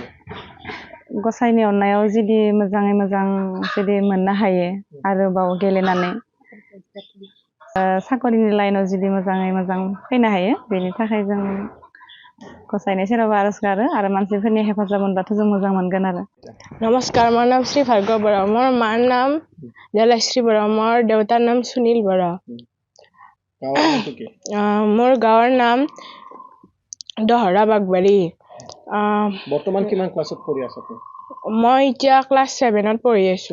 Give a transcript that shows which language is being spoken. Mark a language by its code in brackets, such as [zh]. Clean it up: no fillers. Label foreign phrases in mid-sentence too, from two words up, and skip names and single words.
[brx] गसाइनि अननायाव जुदि मोजाङै मोजां जुदि मोननो हायो आरोबाव गेलेनानै साकरिनि लाइनाव जुदि मोजाङै मोजां फैनो हायो, बेनि थाखाय जों गसाइनि सेराव आरज गारो आरो मानसिफोरनि हेफाजाब मोनबाथ' जों मोजां मोनगोन आरो। [as] नमस्कार, মোৰ নাম শ্ৰী ভাৰ্গৱ বৰা। মোৰ মাৰ নাম দেলাশ্ৰী বৰা, মোৰ দেউতাৰ নাম সুনীল বৰা। মোৰ গাঁৱৰ নাম দহৰা বাগবাৰী। বৰ্তমান কিমান ক্লাছত পঢ়ি আছা তুমি? মই এতিয়া ক্লাছ 7ত পঢ়ি আছো।